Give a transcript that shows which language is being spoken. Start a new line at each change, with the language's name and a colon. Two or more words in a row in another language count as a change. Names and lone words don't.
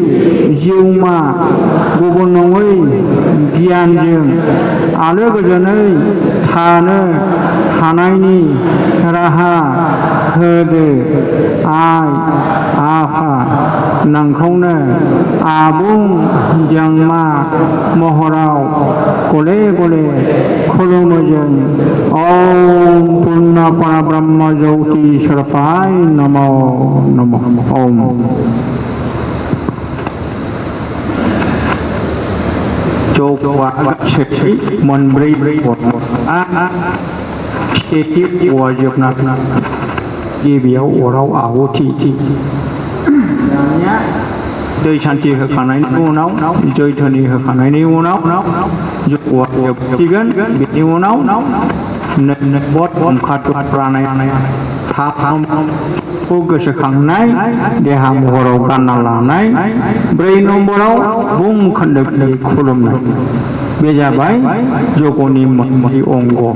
Bodo: जिउमा गुबुन नङै गियानजों आलो गोजोनै थानो हानायनि राहा होदो आइ आफा नोंखौनो आबुं जोंमा महराव गले गले खुलुमो जों
Sanskrit: ओम पूर्ण परब्रह्म ज्योति स्वरूपाय नमः ओम
Bodo: सेथि मोनब्रै सेथि जोबना गिबियाव अराव आहुति दै सान्थि होखांनायनि उनाव जैधनि होखांनायनि उनाव जोबसिगोन बेनि उनाव प्राणायाम थामखौ गोसोखांनाय देहा महराव गानना लानाय 4 नम्बराव बुं खोन्दो खुलुमनाय बे जाबाय जगनि मोननै अंग